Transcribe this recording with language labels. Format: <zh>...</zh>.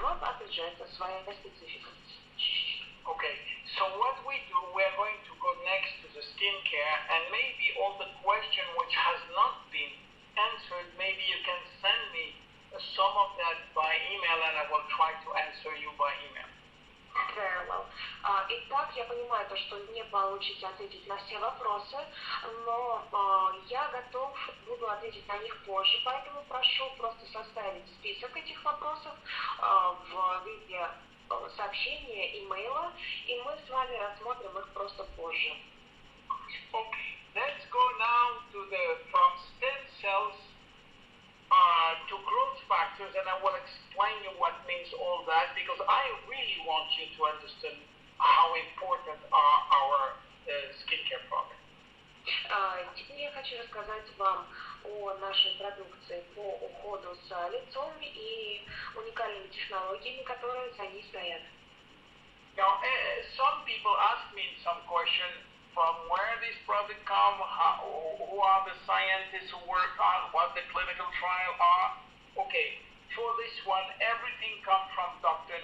<ru>Но, опять же, это своя специфика.</ru> <en>Okay, so what we do, we're going to go next to the skincare, and maybe all the question which has not been answered, maybe you can send me some of that by email, and I will try to answer you by email. Very well.</en> <ru>Итак, я понимаю то, что не получится ответить на все вопросы, но я буду ответить на них позже, поэтому прошу просто составить список этих вопросов в виде сообщения, имейла, и мы с вами рассмотрим их просто позже.</ru> <en>Okay. let's go now to from stem cells to growth factors, and I will explain you what means all that, because I really want you to understand how important are our skincare products.</en> <ru>Теперь я хочу рассказать вам о нашей продукции по уходу с лицом и уникальными технологиями, которые за ней стоят.</ru> <en>Now, some people ask me some question from where this product come, who are the scientists who work on, what the clinical trial are. Okay, for this one, everything comes from Dr.</en>